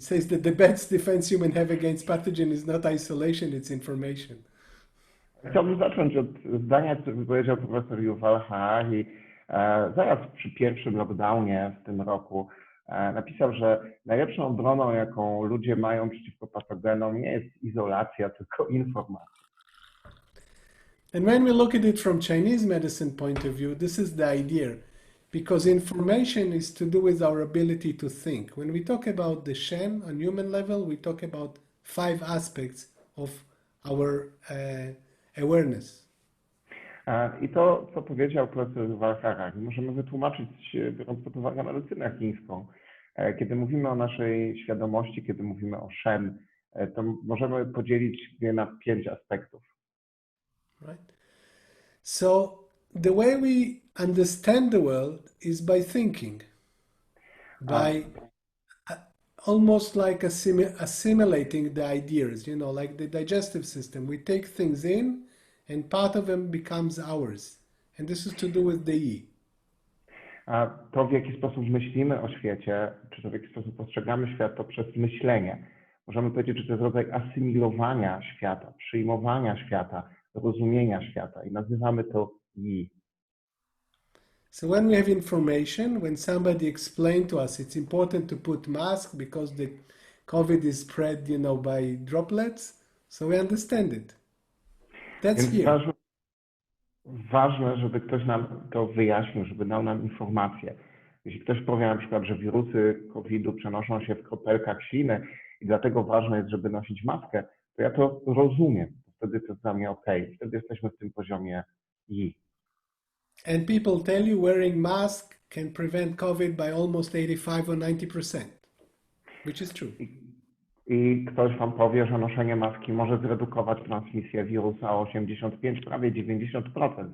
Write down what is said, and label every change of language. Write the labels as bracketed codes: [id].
[en] It says that the best defense humans have against pathogen is not isolation, it's information. [pl] Chciałbym zacząć od zdania, które wypowiedział profesor Yuval Harari zaraz przy pierwszym lockdownie w tym roku. Napisał, że najlepszą obroną, jaką ludzie mają przeciwko patogenom, nie jest izolacja, tylko informacja. [en] And when we look at it from Chinese medicine point of view, this is the idea. Because information is to do with our ability to think. When we talk about the Shen on human level, we talk about 5 aspects of our awareness. [pl] I to, co powiedział profesor Yuval Harari, możemy wytłumaczyć, biorąc pod uwagę medycynę chińską. Kiedy mówimy o naszej świadomości, kiedy mówimy o Shen, to możemy podzielić je na 5 aspektów. [en] Right? So the way we understand the world is by thinking, by almost like assimilating the ideas, like the digestive system. We take things in and part of them becomes ours. And this is to do with the yi. [pl] To, w jaki sposób myślimy o świecie, czy to w jaki sposób postrzegamy świat, to przez myślenie. Możemy powiedzieć, że to jest rodzaj asymilowania świata, przyjmowania świata, rozumienia świata i nazywamy to yi. [en] So when we have information, when somebody explained to us it's important to put mask because the COVID is spread, by droplets, so we understand it. That's here. [pl] Ważne, żeby ktoś nam to wyjaśnił, żeby dał nam informację. Jeśli ktoś powie na przykład, że wirusy COVID-u przenoszą się w kropelkach śliny i dlatego ważne jest, żeby nosić maskę, to ja to rozumiem. Wtedy to jest dla mnie okej. Wtedy jesteśmy w tym poziomie yi. [en] And people tell you wearing mask can prevent COVID by almost 85 or 90%, which is true. [pl] I ktoś wam powie, że noszenie maski może zredukować transmisję wirusa o 85, prawie 90%.